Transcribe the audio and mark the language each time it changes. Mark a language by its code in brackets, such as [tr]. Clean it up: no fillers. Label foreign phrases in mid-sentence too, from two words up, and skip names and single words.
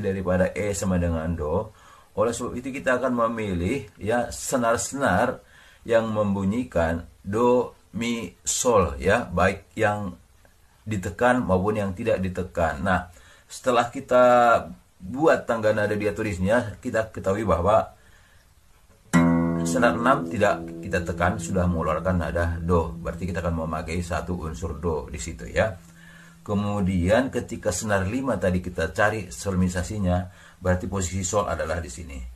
[id] daripada E sama dengan do, oleh sebab itu kita akan memilih ya senar-senar yang membunyikan do, mi, sol ya, baik yang ditekan maupun yang tidak ditekan. Nah, setelah kita buat tangga nada diatonisnya, kita ketahui bahwa senar 6 tidak kita tekan sudah mengeluarkan nada do. Berarti kita akan memakai satu unsur do di situ ya. Kemudian ketika senar 5 tadi kita cari solmisasinya, berarti posisi sol adalah di sini.